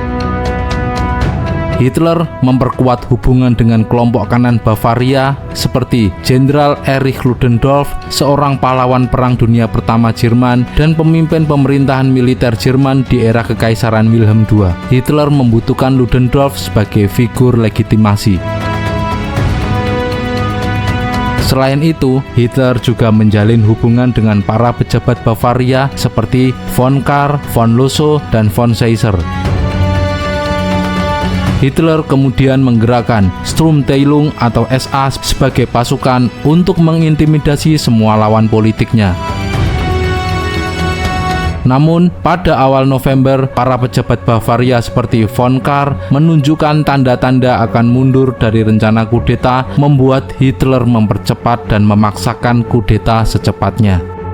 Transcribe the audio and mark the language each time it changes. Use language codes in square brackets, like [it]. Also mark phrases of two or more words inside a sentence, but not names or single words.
[id] Hitler memperkuat hubungan dengan kelompok kanan Bavaria seperti Jenderal Erich Ludendorff, seorang pahlawan Perang Dunia Pertama Jerman dan pemimpin pemerintahan militer Jerman di era Kekaisaran Wilhelm II. Hitler membutuhkan Ludendorff sebagai figur legitimasi. Selain itu, Hitler juga menjalin hubungan dengan para pejabat Bavaria seperti von Kahr, von Lossow, dan von Seisser. Hitler kemudian menggerakkan Sturmteilung atau SA sebagai pasukan untuk mengintimidasi semua lawan politiknya. Namun, pada awal November, para pejabat Bavaria seperti von Kahr menunjukkan tanda-tanda akan mundur dari rencana kudeta, membuat Hitler mempercepat dan memaksakan kudeta secepatnya.